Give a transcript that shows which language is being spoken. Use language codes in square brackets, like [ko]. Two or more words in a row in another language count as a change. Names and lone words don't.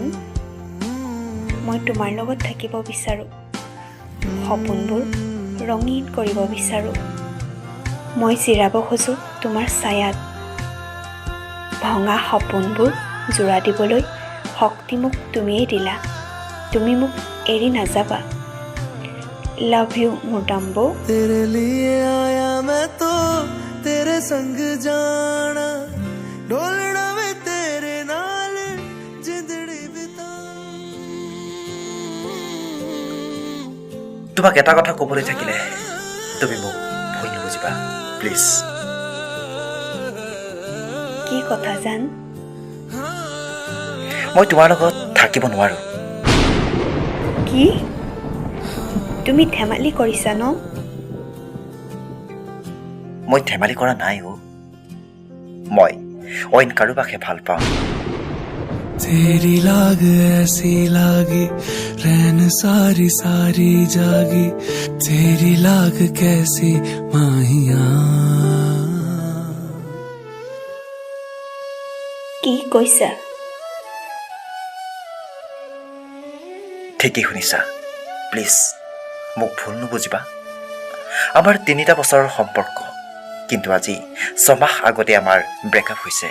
[as] মই তোমাৰ লগত থাকিব বিচাৰোঁ, সপোনবোৰ ৰঙীন কৰিব বিচাৰোঁ। মই জিৰাব খোজোঁ তোমাৰ ছায়াত, ভঙা সপোনবোৰ জোৰা দিবলৈ শক্তি মোক তুমিয়েই দিলা। তুমি মোক এৰি নাযাবা। [en] love you [as] মোৰ ডাম্বো। [hi] तेरे लिए आया मैं तो तेरे संग जाना [pa] ढोलना वे तेरे नाल जिंदड़ी बिता। [as] তোমাক এটা কথা ক'বলৈ থাকিলে তুমি মোক ভুল নুবুজিবা প্লিজ। কি কথা জান? মই তোমাৰ লগত থাকিব নোৱাৰোঁ। কি? তুমি ধেমালি কৰিছা ন? মই ধেমালি কৰা নাই অ'। মই অইন কাৰোবাকহে ভাল পাওঁ। [hi] तेरी लाग ऐसी लागी रैन सारी सारी जागी तेरी लाग कैसी माहिया। [as] কি কৈছা? ঠিকেই শুনিছা। প্লিজ মোক ভুল নুবুজিবা। আমাৰ 3টা বছৰৰ সম্পৰ্ক, কিন্তু আজি 6 মাহ আগতে আমাৰ ব্ৰেকআপ হৈছে।